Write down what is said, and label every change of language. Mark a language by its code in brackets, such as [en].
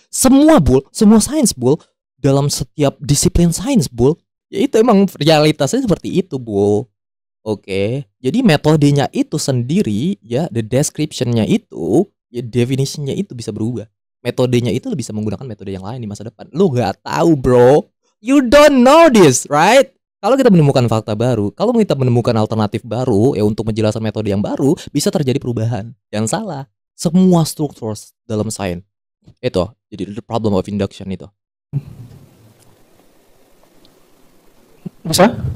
[id] Semua, Bul, semua sains, Bul, dalam setiap disiplin sains, Bul, ya itu emang realitasnya seperti itu, Bul. Oke, jadi metodenya itu sendiri, ya, [en] the description- [id] nya itu, ya, definition-nya itu bisa berubah. Metodenya itu lu bisa menggunakan metode yang lain di masa depan. Lu nggak tahu, bro. [en] You don't know this, right? [id] Kalau kita menemukan fakta baru, kalau kita menemukan alternatif baru, ya, untuk menjelaskan metode yang baru, bisa terjadi perubahan. Jangan salah. Semua struktur dalam sains itu, jadi [en] the problem of induction [id] itu. Bisa?